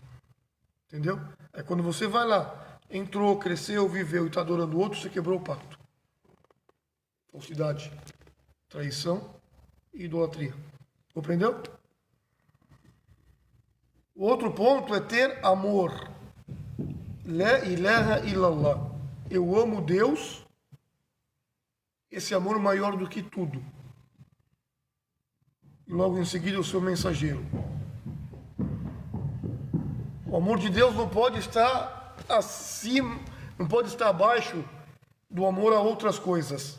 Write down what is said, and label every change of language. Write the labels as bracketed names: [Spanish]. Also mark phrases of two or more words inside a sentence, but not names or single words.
[Portuguese] Entendeu? Aí quando você vai lá, entrou, cresceu, viveu e está adorando o outro, você quebrou o pacto. Falsidade, traição e idolatria. Compreendeu? O outro ponto é ter amor. [Arabic] لا إله إلا الله. [Portuguese] Eu amo Deus, esse amor maior do que tudo. E logo em seguida o seu mensageiro. O amor de Deus não pode estar acima, não pode estar abaixo do amor a outras coisas.